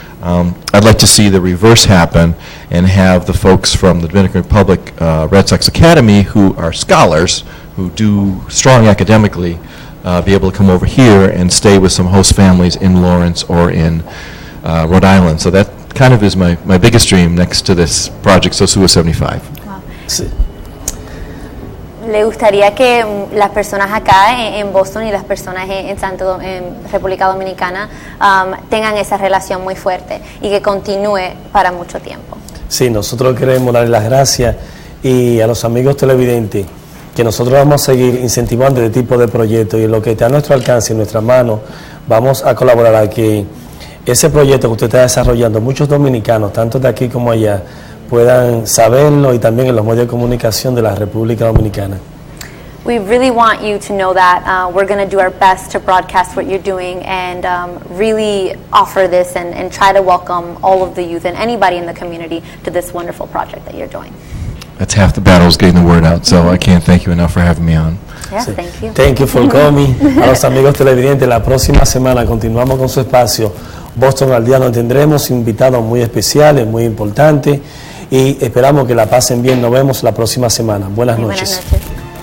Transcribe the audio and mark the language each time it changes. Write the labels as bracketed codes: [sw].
[en] I'd like to see the reverse happen and have the folks from the Dominican Republic Red Sox Academy, who are scholars, who do strong academically, be able to come over here and stay with some host families in Lawrence or in Rhode Island. So that kind of is my biggest dream next to this project, SOSUA 75. Wow. [es] Sí. ¿Le gustaría que las personas acá en Boston y las personas en República Dominicana tengan esa relación muy fuerte y que continúe para mucho tiempo? Sí, nosotros queremos darle las gracias y a los amigos televidentes que nosotros vamos a seguir incentivando este tipo de proyectos y en lo que está a nuestro alcance, en nuestras manos, vamos a colaborar a que ese proyecto que usted está desarrollando, muchos dominicanos, tanto de aquí como allá, puedan saberlo y también en los medios de comunicación de la República Dominicana. [en] We really want you to know that we're going to do our best to broadcast what you're doing and really offer this and try to welcome all of the youth and anybody in the community to this wonderful project that you're doing. That's half the battle, is getting the word out, so I can't thank you enough for having me on. Yeah, [es] Sí. [en] thank you. Thank you for coming. [es] A los amigos televidentes, la próxima semana continuamos con su espacio Boston al Día, donde tendremos invitados muy especiales, muy importantes y esperamos que la pasen bien. Nos vemos la próxima semana. Buenas noches. Buenas noches.